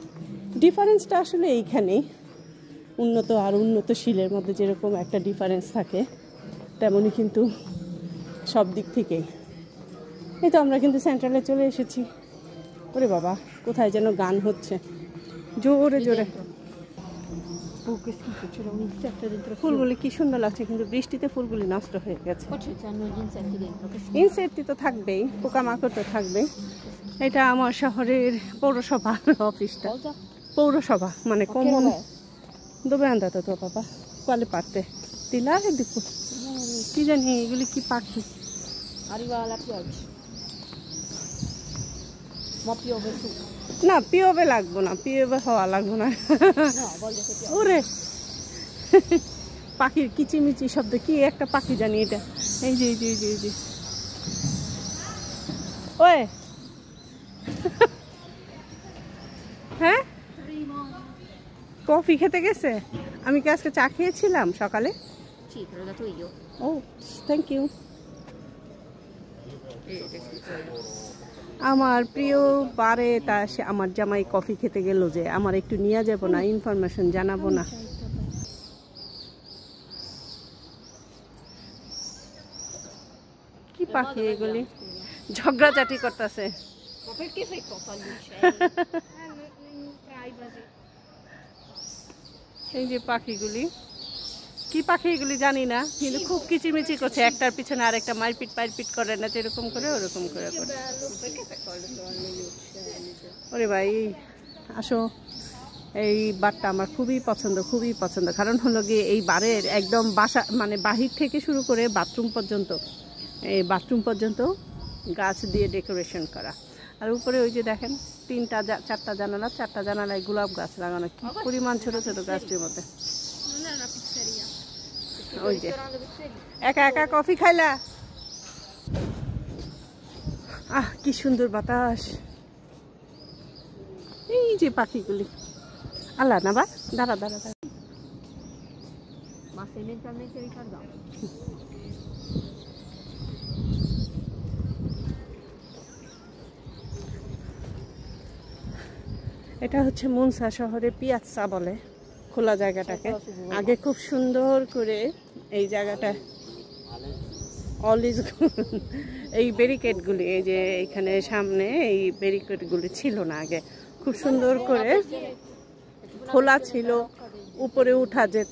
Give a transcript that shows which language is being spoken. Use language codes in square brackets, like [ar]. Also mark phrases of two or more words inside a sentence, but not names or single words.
[bn] ডিফারেন্সটা আসলে এইখানেই, উন্নত আর উন্নতশীলের মধ্যে যেরকম একটা ডিফারেন্স থাকে, তেমনই কিন্তু সব দিক থেকেই। এই তো আমরা কিন্তু সেন্ট্রালে চলে এসেছি। ওরে বাবা, কোথায় যেন গান হচ্ছে জোরে জোরে। [it] Che schifo, c'era un insetto dentro. [bn] ফুলগুলি কি সুন্দর লাগছে, কিন্তু bৃষ্টিতে ফুলগুলি নষ্ট হয়ে গেছে। [it] Qua c'hanno gli insetti dentro. Che schifo. [bn] ইনসেক্ট তো থাকবেই, পোকামাকড় তো থাকবেই। এটা আমার শহরের পৌরসভার অফিসটা। [it] Cosa? [bn] পৌরসভা মানে [it] Ma che [bn] কমন। [it] roba è? dove è andato tuo papà? Quale parte? Di là e di qui? [bn] কি জানি এগুলি কি পাখি। [it] Arriva la pioggia. Ma piove su. [bn] না পিওবে লাগবো না, পিওবে হওয়া লাগবো না। [it] No, voglio che piove. [bn] ওরে পাখির কিচিমিচি শব্দ, কি একটা পাখি জানি এটা। এই যে এই যে ওই হ্যাঁ, কফি খেতে গেছে। আমি কি আজকে চা খেয়েছিলাম সকালে? [it] Sì, te l'ho dato io. [en] ও thank you. [bn] আমার প্রিয় বারে তা সে আমার জামাই কফি খেতে গেল, যে আমার একটু নিয়ে যাব না, ইনফরমেশন জানাবো না? কি পাখি এগুলি ঝগড়াঝাটি করতেছে। [it] Ma perché fai cosa agli uccelli? Privacy. [bn] এই যে পাখিগুলি, কি পাখি এগুলি জানি না, কিন্তু খুব কিচিমিচি করছে, একটার পিছনে আরেকটা মারপিট করে না, যেরকম করে ওরকম করে করে। [it] Perché fai cosa agli uccelli? [bn] ওরে ভাই আসো, এই বারটা আমার খুবই পছন্দ। কারণ হলো গিয়ে এই বারের একদম বাসা মানে বাহির থেকে শুরু করে বাথরুম পর্যন্ত গাছ দিয়ে ডেকোরেশন করা। আর উপরে ওই যে দেখেন চারটা জানালায় গোলাপ গাছ লাগানো, কি পরিমাণ ছোট ছোট গাছটির মধ্যে। [it] Non è una pizzeria. [bn] ওই যে [it] Ristorante pizzeria. [bn] একা কফি খাইলা। কি সুন্দর বাতাস। এই যে পাখিগুলি, আল্লাহ না বা দাঁড়া। [it] Ma sei mentalmente ritardato. [bn] এটা হচ্ছে মুনসা শহরে পিয়াৎসা বলে খোলা জায়গাটাকে। আগে খুব সুন্দর করে এই জায়গাটা এই ব্যারিকেডগুলি, এই যে এখানে সামনে এই ব্যারিকেডগুলি ছিল না আগে, খুব সুন্দর করে খোলা ছিল, উপরে উঠা যেত।